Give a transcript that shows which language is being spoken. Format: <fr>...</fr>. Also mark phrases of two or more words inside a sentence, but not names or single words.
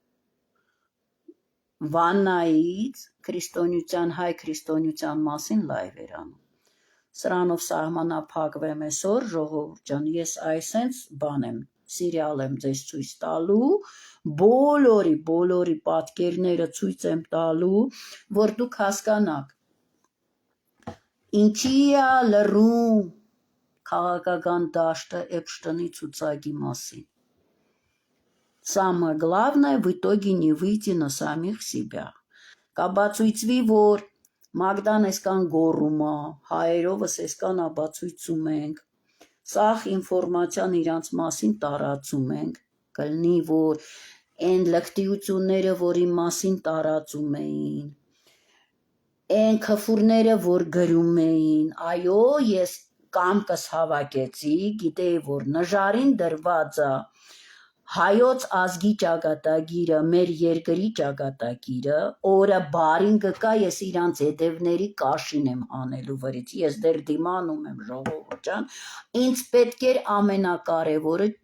<hy>վաննայից հայ քրիստոնյության մասին լայվ էր անում։ Սրանով սահմանափակվեմ այսօր, ժողովուրդ ջան, ես այսենց բան եմ, սիրիալ եմ ձեզ ցույց տալու, բոլորի պատկերները ցույց եմ տալու, որ դուք հասկանաք, ինչի է լռում քաղաքական դաշտը Էփշտեյնի ցուցակի մասին։</hy> <ru>Самое главное в итоге не выйти на самих себя։</ru> <hy>Կաբացույցվի, որ Մագդան էսկան գոռում է, հայերովս էսկան աբացույցում ենք, սաղ ինֆորմացիան իրանց մասին տարածում ենք, կլնի, որ այն լկտիությունները, որ իմ մասին տարածում էին, այն քֆուրները, որ գրում էին, այո, ես կամկս հավաքեցի, գիտեի, որ նժարին դրված է հայոց ազգի ճակատագիրը, մեր երկրի ճակատագիրը, օրը բարին գկա, ես իրանց հետևների կաշին եմ անելու վրից, ես դեր դիմանում եմ ժողովուրդ ջան, ինձ պետք էր ամենակարևորը</hy>